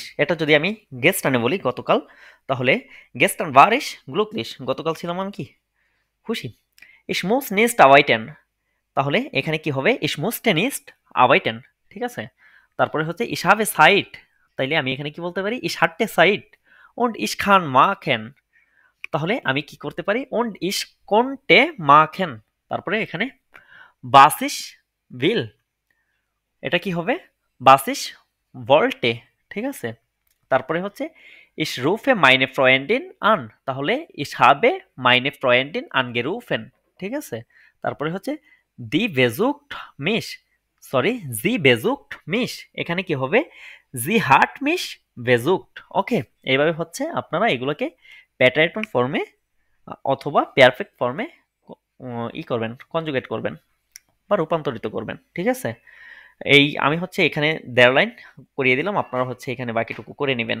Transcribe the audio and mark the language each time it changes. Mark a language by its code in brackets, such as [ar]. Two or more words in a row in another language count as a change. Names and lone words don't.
[bn] এটা যদি আমি গেস্টানে বলি গতকাল, তাহলে [de] gestern war ich glücklich, [bn] গতকাল ছিলাম আমি কি খুশি। [de] ich muss nicht arbeiten, [bn] তাহলে এখানে কি হবে [de] ich musste nicht arbeiten. [bn] ঠিক আছে, তারপরে হচ্ছে [de] ich habe eine Zeit, [bn] তাইলে আমি এখানে কি বলতে পারি [de] ich hatte Zeit und ich kann machen। [bn] তাহলে আমি কি করতে পারি [de] und ich konnte machen। [bn] তারপরে এখানে [de] was ich will, [bn] এটা কি হবে [de] was ich wollte. [bn] ঠিক আছে, তারপরে হচ্ছে [de] ich rufe meine Freundin an, তাহলে ich habe meine Freundin angerufen। [bn] ঠিক আছে, তারপরে হচ্ছে [de] sie besucht mich, [bn] এখানে কি হবে [de] sie hat mich besucht. [bn] ওকে, এইভাবে হচ্ছে আপনারা এগুলোকে প্যাটার্টন ফর্মে অথবা পারফেক্ট ফর্মে করবেন, কনজুগেট করবেন বা রূপান্তরিত করবেন। ঠিক আছে, এই আমি হচ্ছে এখানে ১.৫ লাইন করিয়ে দিলাম, আপনারা হচ্ছে এখানে বাকিটুকু করে নেবেন।